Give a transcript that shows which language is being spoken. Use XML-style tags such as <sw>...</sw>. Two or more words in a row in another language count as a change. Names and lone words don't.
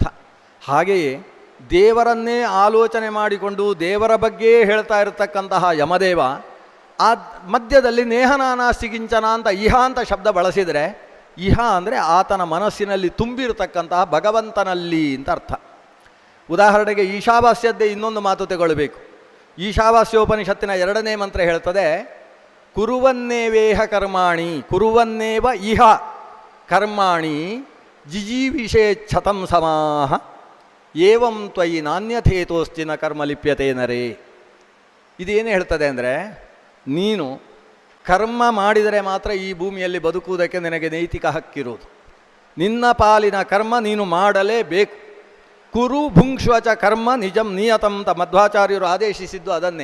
<kn>ಹಾಗೆಯೇ ದೇವರನ್ನೇ ಆಲೋಚನೆ ಮಾಡಿಕೊಂಡು ದೇವರ ಬಗ್ಗೆ ಹೇಳ್ತಾ ಇರತಕ್ಕಂತಹ ಯಮದೇವ ಆ ಮಧ್ಯದಲ್ಲಿ ನೇಹನಾನಾಸ್ತಿಕಿಂಚನ ಅಂತ ಇಹ ಅಂತ ಶಬ್ದ ಬಳಸಿದರೆ, ಇಹ ಅಂದರೆ ಆತನ ಮನಸ್ಸಿನಲ್ಲಿ ತುಂಬಿರತಕ್ಕಂತಹ ಭಗವಂತನಲ್ಲಿ ಅಂತ ಅರ್ಥ. ಉದಾಹರಣೆಗೆ ಈಶಾವಾಸ್ಯದ್ದೇ ಇನ್ನೊಂದು ಮಾತು ತಗೊಳ್ಬೇಕು. ಈಶಾವಾಸ್ಯೋಪನಿಷತ್ತಿನ 2ನೇ ಮಂತ್ರ ಹೇಳ್ತದೆ,</kn> <sa>ಕುರುವನ್ನೇವೇಹ ಕರ್ಮಾಣಿ ಕುರುವನ್ನೇವ ಇಹ ಕರ್ಮಾಣಿ ಜಿಜೀವಿಷೇಚ್ಛತಂ ಸಮಾಹ ಏವಂ ತ್ವಯಿ ನಾಣ್ಯಥೇತೋಸ್ತಿನ ಕರ್ಮ ಲಿಪ್ಯತೆ ನರೇ.</sa> <kn>ಇದೇನು ಹೇಳ್ತದೆ ಅಂದರೆ, ನೀನು ಕರ್ಮ ಮಾಡಿದರೆ ಮಾತ್ರ ಈ ಭೂಮಿಯಲ್ಲಿ ಬದುಕುವುದಕ್ಕೆ ನಿನಗೆ ನೈತಿಕ ಹಕ್ಕಿರುವುದು. ನಿನ್ನ ಪಾಲಿನ ಕರ್ಮ ನೀನು ಮಾಡಲೇಬೇಕು.</kn> <sa>ಕುರು ಭುಂಕ್ಷ್ವಚ ಕರ್ಮ ನಿಜಂ ನಿಯತಂ</sa> <kn>ಅಂತ ಮಧ್ವಾಚಾರ್ಯರು ಆದೇಶಿಸಿದ್ದು ಅದನ್ನೇ.</kn>